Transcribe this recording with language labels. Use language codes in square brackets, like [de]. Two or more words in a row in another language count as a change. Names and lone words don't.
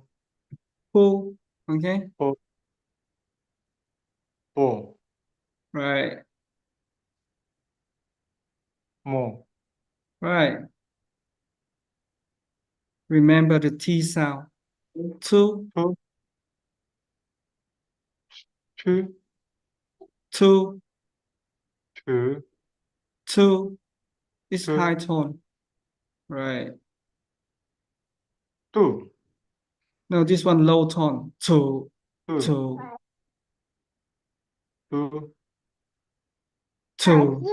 [en] Fu. Okay. Fu. Fu. Right. Mo. Right. Remember the T sound. Two. Tu. Chu. Two. Tu. Two. It's Tu. high tone. Right. Tu. No, this one low tone. To, two, to, two, to.